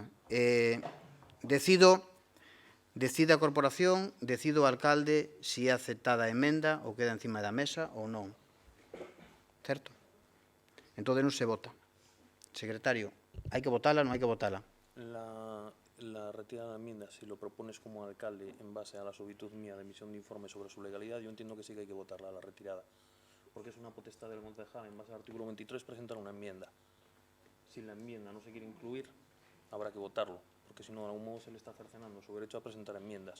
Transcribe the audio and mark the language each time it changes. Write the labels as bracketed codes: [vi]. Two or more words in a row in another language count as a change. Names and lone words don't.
[gl] Decide a corporación, decide o alcalde se é aceptada a emenda ou queda encima da mesa ou non. Certo? Entón non se vota. Secretario, hai que votala ou non hai que votala? [es] La retirada de la enmienda, si lo propones como alcalde en base a la solicitud mía de emisión de informe sobre su legalidad, yo entiendo que sí que hay que votarla, la retirada, porque es una potestad del concejal en base al artículo 23 presentar una enmienda. Si la enmienda no se quiere incluir, habrá que votarlo, porque si no, de algún modo se le está cercenando su derecho a presentar enmiendas.